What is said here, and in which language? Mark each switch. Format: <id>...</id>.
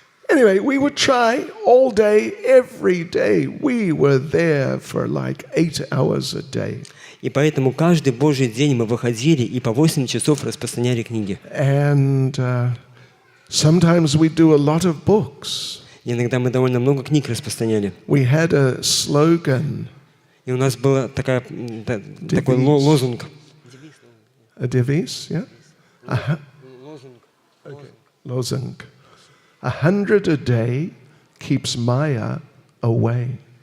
<en>Anyway, we would try all day, every day. We were there for like 8 hours a day.</en> <ru>И поэтому каждый Божий день мы выходили и по 8 часов распространяли книги.</ru> <en>And sometimes we do a lot of books.</en> <ru>И иногда мы довольно много книг распространяли.</ru> <en>We had a slogan.</en> <ru>И у нас был такой лозунг.</ru> <en>A devise, yeah? Okay. Lozung. 100 a day keeps Maya away.</en>